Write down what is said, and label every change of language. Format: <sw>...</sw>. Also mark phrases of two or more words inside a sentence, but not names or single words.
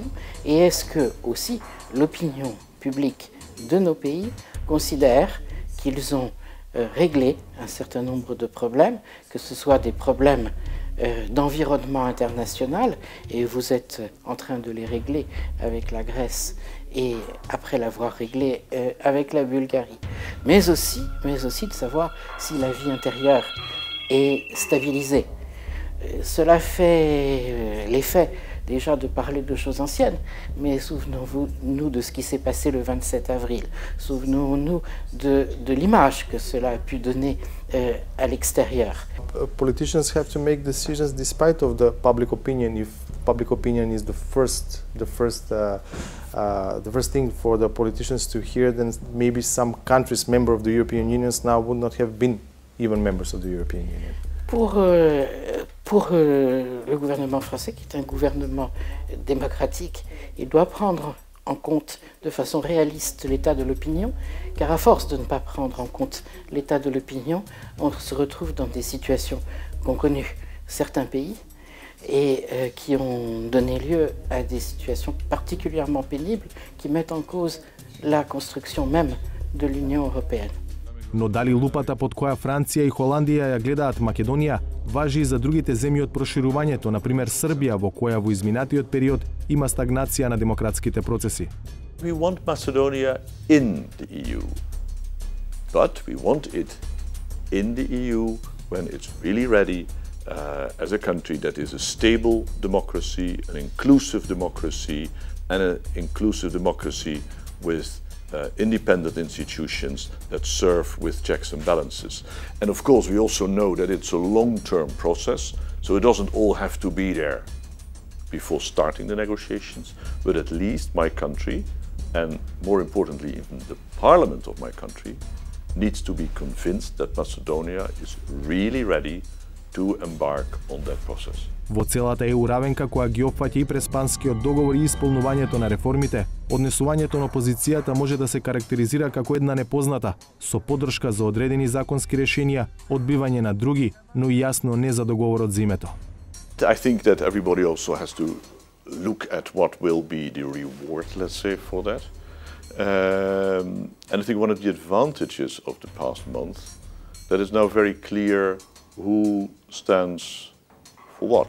<fr>et est-ce que aussi l'opinion publique de nos pays considère qu'ils ont réglé un certain nombre de problèmes, que ce soit des problèmes d'environnement international, et vous êtes en train de les régler avec la Grèce et après l'avoir réglé avec la Bulgarie, mais aussi de savoir si la vie intérieure est stabilisée. Cela fait l'effet déjà de parler de choses anciennes, mais souvenons-nous de ce qui s'est passé le 27 avril. Souvenons-nous de l'image que cela a pu donner à l'extérieur.</fr> <en>Politicians have to make decisions despite of the public opinion. If public opinion is the first thing for the politicians to hear, then maybe some countries, member of the European Union, now would not have been even members of the European Union.</en> <fr>Pour le gouvernement français, qui est un gouvernement démocratique, il doit prendre en compte de façon réaliste l'état de l'opinion, car à force de ne pas prendre en compte l'état de l'opinion, on se retrouve dans des situations qu'ont connues certains pays et qui ont donné lieu à des situations particulièrement pénibles qui mettent en cause la construction même de l'Union européenne.</fr> <mk>Но дали лупата под која Франција и Холандија ја гледаат Македонија, важи и за другите земји од проширувањето, например Србија, во која во изминатиот период има стагнација на демократските процеси.</mk> <en>We want Macedonia in the EU, but we want it in the EU when it's really ready as a country that is a stable democracy, an inclusive democracy, and an inclusive democracy with independent institutions that serve with checks and balances. And of course, we also know that it's a long-term process, so it doesn't all have to be there before starting the negotiations, but at least my country, and more importantly even the parliament of my country, needs to be convinced that Macedonia is really ready to embark on that process.</en> <mk>Во целата ЕУ равенка која ги опфаќа и Преспанскиот договор и исполнувањето на реформите, однесувањето на опозицијата може да се карактеризира како една непозната, со поддршка за одредени законски решенија, одбивање на други, но и јасно не за договорот за името.</mk> <en>I think that everybody also has to look at what will be the reward, let's say, for that. And I think one of the advantages of the past month, that it's now very clear who stands for what.</en>